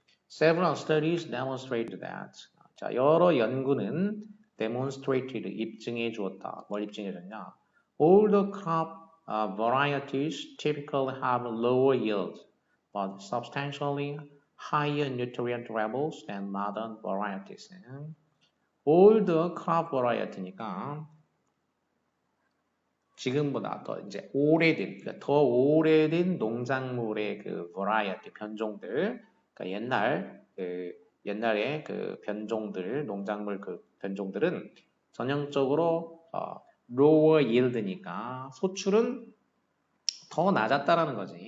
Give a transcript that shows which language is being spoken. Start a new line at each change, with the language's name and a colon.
English: Several studies demonstrated that.
Korean: 자, 여러 연구는 demonstrated 입증해 주었다. 뭘 입증해 줬냐?
English: All the crop varieties typically have lower yield, but substantially higher nutrient levels than modern varieties.
Korean: All the crop variety니까 지금보다 더 이제 오래된, 그러니까 더 오래된 농작물의 그 variety 변종들, 그러니까 옛날에 그 변종들, 농작물 그 변종들은 전형적으로 lower yield니까 소출은 더 낮았다라는 거지.